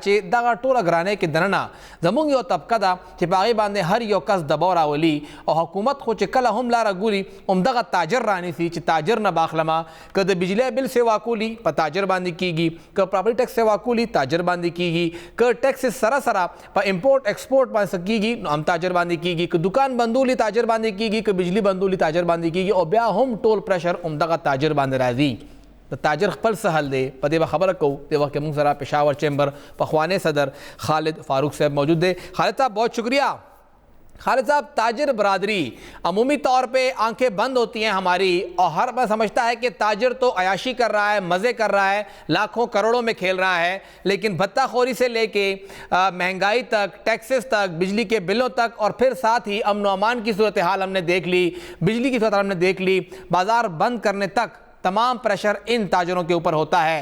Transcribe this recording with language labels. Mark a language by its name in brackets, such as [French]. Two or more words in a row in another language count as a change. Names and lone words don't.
[Pashto] چې دغه ټوله ګرانۍ کې دننه زمونږ یو طبقه ده چې په هغې باندې هر یو کس دباو راولي او حکومت خو چې کله هم لاره ګوري همدغه تاجر رانیسي چې تاجر نه باخلمه که د بجلی بل سیوا کولی په تاجر باندې کیږي که [English] property tax [Pashto] سیوا کولی تاجر باندې کیږي که ټیکس سره سره په [English] import export [Pashto] باندې کیږي نو هم تاجر باندې کیږي که دکان بندولی تاجر باندې کیږي که بجلی بندولی تاجر باندې کیږي او بیا هم ټول پریشر همدغه تاجر باندې راځي. د تاجر خپل څه حل دی په دې به خبره کوو د وخت کې موږ سره پشاور چیمبر پخوانی صدر خالد فاروق صاحب موجود دی. [Urdu] خالد صاحب بہت شکریہ. خالد صاحب تاجر برادری عمومی طور پہ آنکھیں بند ہوتی ہیں ہماری اور ہر بار سمجھتا ہے کہ تاجر تو عیاشی کر رہا ہے مزے کر رہا ہے لاکھوں کروڑوں میں کھیل رہا ہے لیکن بھتہ خوری سے لے کے مہنگائی تک ٹیکسز تک بجلی کے بلوں تک اور پھر ساتھ ہی امن و امان کی صورتحال ہم نے دیکھ لی بجلی کی صورتحال ہم نے دیکھ لی بازار بند کرنے تک تمام پریشر ان تاجروں کے اوپر ہوتا ہے.